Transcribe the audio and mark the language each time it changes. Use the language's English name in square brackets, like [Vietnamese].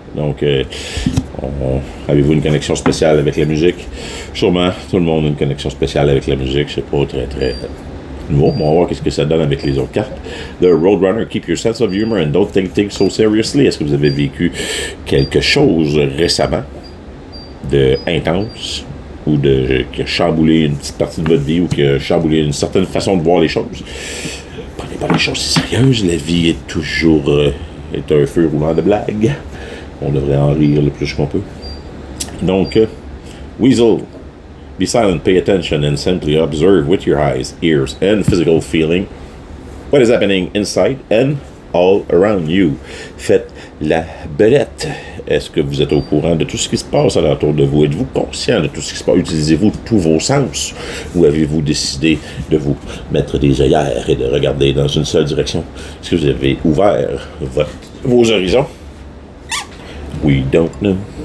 [French] Donc, avez-vous une connexion spéciale avec la musique? Sûrement, tout le monde a une connexion spéciale avec la musique. C'est pas très nouveau. On va voir qu'est-ce que ça donne avec les autres cartes. [English] The Roadrunner, keep your sense of humor and don't take things so seriously. [French] Est-ce que vous avez vécu quelque chose récemment de intense ou qui a chamboulé une petite partie de votre vie ou qui a chamboulé une certaine façon de voir les choses? Prenez pas les choses si sérieuses. La vie est toujours est un feu roulant de blagues. On devrait en rire le plus qu'on peut. Donc, Weasel. [English] Be silent, pay attention, and simply observe with your eyes, ears, and physical feeling what is happening inside and all around you. [French] Faites la belette. Est-ce que vous êtes au courant de tout ce qui se passe alentour de vous? Êtes-vous conscient de tout ce qui se passe? Utilisez-vous tous vos sens? Ou avez-vous décidé de vous mettre des œillères et de regarder dans une seule direction? Est-ce que vous avez ouvert vos horizons? [English] We don't know.